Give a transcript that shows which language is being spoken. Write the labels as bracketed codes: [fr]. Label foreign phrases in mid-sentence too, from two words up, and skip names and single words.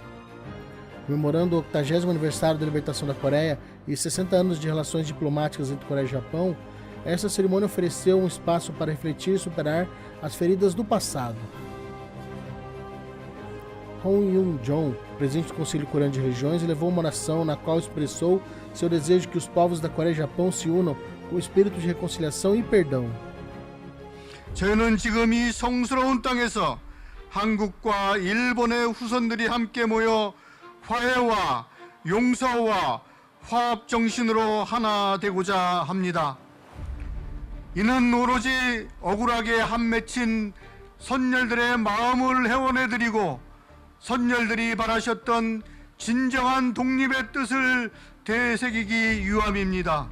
[pt] Comemorando o 80º aniversário da libertação da Coreia e 60 anos de relações diplomáticas entre Coreia e Japão, essa cerimônia ofereceu um espaço para refletir e superar as feridas do passado. Hong Yoon-jong, presidente do Conselho Coreano de Religiões, elevou uma oração na qual expressou seu desejo de que os povos da Coreia e Japão se unam com o espírito de reconciliação e perdão. [ko] 저희는 지금 이 성스러운 땅에서 한국과 일본의 후손들이 함께 모여 화해와 용서와 화합 정신으로 하나 되고자 합니다. 이는 오로지 억울하게 한 맺힌 선열들의 마음을 회원해드리고 선열들이 바라셨던 진정한 독립의 뜻을 되새기기 위함입니다.